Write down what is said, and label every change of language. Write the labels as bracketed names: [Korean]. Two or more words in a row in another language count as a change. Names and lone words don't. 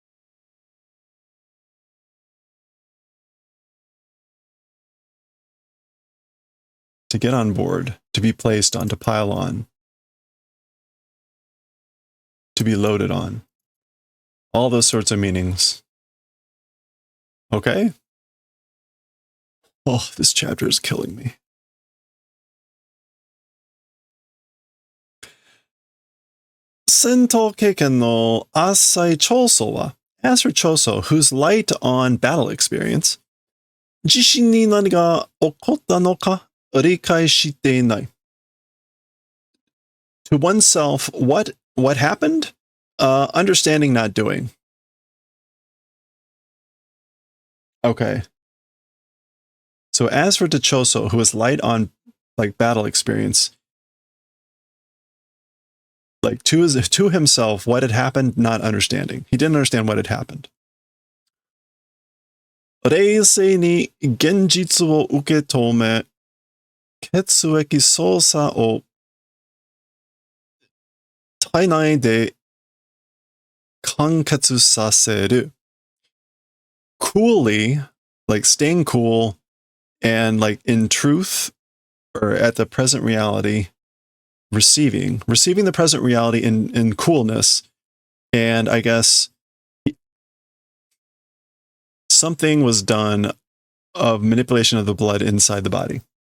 [English] To get on board, to be placed on, to pile on, to be loaded on. All those sorts of meanings. Okay? Oh, this chapter is killing me. [Japanese] 戦闘 経験 の 浅い 脹相 は, [English] as for Choso, whose light on battle experience, [Japanese] 自身 に 何 が 起こった の か 理解 して いない. [English] To oneself, what happened? Understanding, not doing. Okay. So as for Choso, who is light on like battle experience, like to himself, what had happened, not understanding. He didn't understand what had happened. [Japanese] 冷静 に 現実 を 受け止め、血液 操作 を 体内 で 管轄 させる. [English] Coolly, like staying cool, and like in truth, or at the present reality, receiving the present reality in coolness, and I guess something was done of manipulation of the blood inside the body.